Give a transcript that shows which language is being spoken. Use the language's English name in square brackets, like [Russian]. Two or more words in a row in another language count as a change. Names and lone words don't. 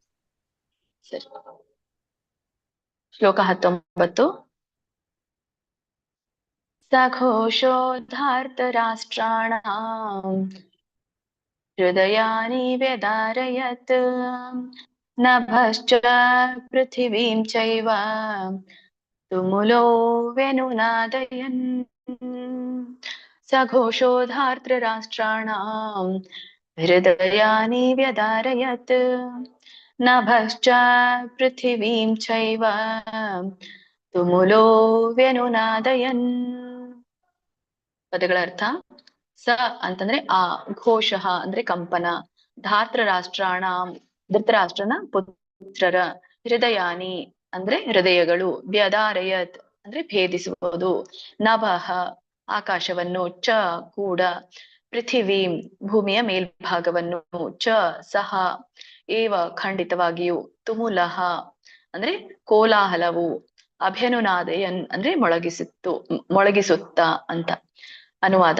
[Kannada] ಸರಿ. ಶ್ಲೋಕ 19. [Sanskrit] ಸಘೋಷೋದ್ಧಾರ್ತರಾಷ್ಟ್ರಾಣಾಂ ಹೃದಯಾನಿ ವ್ಯದಾರಯತ್ ನಭಶ್ಚ ಪೃಥಿವೀಂ ಚೈವ ತುಮುಲೋ ವ್ಯನುನಾದಯನ್. ಸಘೋಷೋದ್ಧಾರ್ತರಾಷ್ಟ್ರಾಣಾಂ ಹೃದಯಾನಿ ವ್ಯದಾರಯತ್ ನಭಶ್ಚ ಪೃಥಿವೀಂ ಚೈವ ತುಮುಲೋ ವ್ಯನುನಾದಯನ್. [Kannada] ಪದಗಳ ಅರ್ಥ: ಸ ಅಂತಂದ್ರೆ ಆ, ಘೋಷಃ ಅಂದ್ರೆ ಕಂಪನ, ಧಾತ್ರ ರಾಷ್ಟ್ರಾಣ ಧೃತರಾಷ್ಟ್ರನ ಪುತ್ರರ, ಹೃದಯಾನಿ ಅಂದ್ರೆ ಹೃದಯಗಳು, ವ್ಯದಾರಯತ್ ಅಂದ್ರೆ ಭೇದಿಸುವುದು, ನಭಃ ಆಕಾಶವನ್ನು, ಚ ಕೂಡ, ಪೃಥಿವೀಂ ಭೂಮಿಯ ಮೇಲ್ಭಾಗವನ್ನು, ಚ ಸಹ, ಏವ ಖಂಡಿತವಾಗಿಯೂ, ತುಮುಲಃ ಅಂದ್ರೆ ಕೋಲಾಹಲವು, ಅಭ್ಯನುನಾದಯನ್ ಅಂದ್ರೆ ಮೊಳಗಿಸುತ್ತ ಅಂತ ಅನುವಾದ.